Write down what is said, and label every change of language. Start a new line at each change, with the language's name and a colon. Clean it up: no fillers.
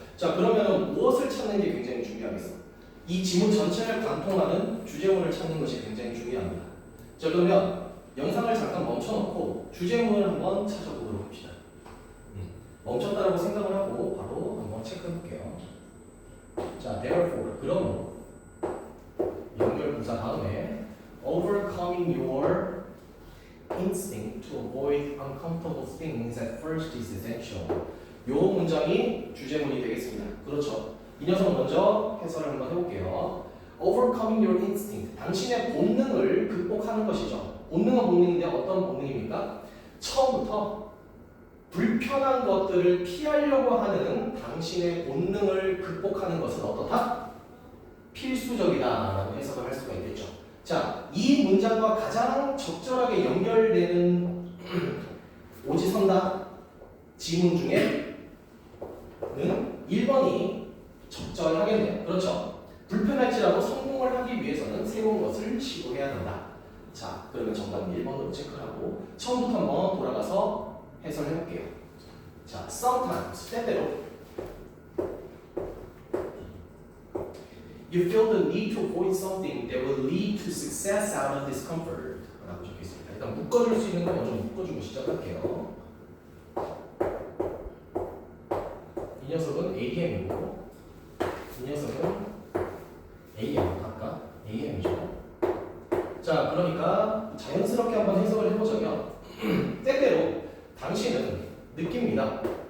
Korean: 자, 그러면 무엇을 찾는 게 굉장히 중요하겠어? 이 지문 전체를 관통하는 주제문을 찾는 것이 굉장히 중요합니다. 자, 그러면 영상을 잠깐 멈춰놓고 주제문을 한번 찾아보도록 합시다. 멈췄다라고 생각을 하고 바로 한번 체크해볼게요.
English: 자, therefore,
Korean: 그러므로 연결 부사 다음에
English: overcoming your instinct to avoid uncomfortable things at first is essential.
Korean: 요 문장이 주제문이 되겠습니다. 그렇죠. 이 녀석 먼저 해설을 한번 해볼게요.
English: Overcoming your instinct.
Korean: 당신의 본능을 극복하는 것이죠. 본능은 본능인데 어떤 본능입니까? 처음부터 불편한 것들을 피하려고 하는 당신의 본능을 극복하는 것은 어떻다? 필수적이다라고 해석을 할 수가 있겠죠. 자, 이 문장과 가장 적절하게 연결되는 오지선다 지문 중에는 1번이 적절하겠네요. 그렇죠. 불편할지라도 성공을 하기 위해서는 새로운 것을 시도해야 한다. 자, 그러면 정답은 1번으로 체크하고 처음부터 한번 돌아가서 해설해볼게요.
English: 자, sometimes 때때로 You feel the need to avoid something that will lead to success out of discomfort.
Korean: 라고 적혀있습니다. 일단 묶어줄 수 있는 거 먼저 묶어주고 시작할게요. 이 녀석은 AM이고 이 녀석은 AM, 각각 AM이죠. 자, 그러니까 자연스럽게 한번 해석을 해보자면 때때로 당신은 느낍니다.